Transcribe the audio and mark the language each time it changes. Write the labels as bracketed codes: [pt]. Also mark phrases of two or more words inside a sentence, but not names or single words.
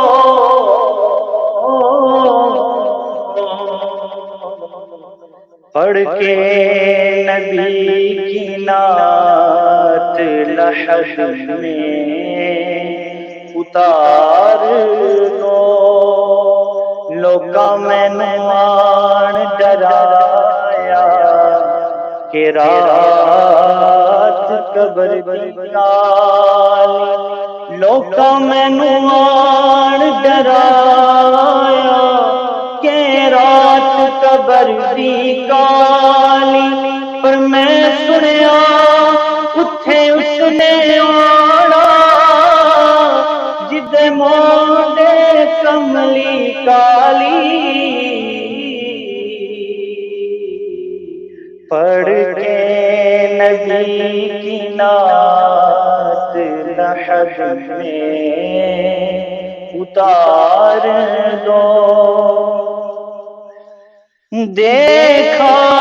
[ur] پڑھ کے نبی کی نعت لحد میں اتار دو، [pa] لوکاں مینوں آن ڈرایا کہ رات قبر دی کالی، لوکاں مینوں آن ڈرایا کہ رات قبر دی کالی، پر میں سنیا اتھے اس نے آنا جدے موڈے کملی کالی، [ur] پڑھ کے نبی کی نعت لحد میں اتار دو، دیکھا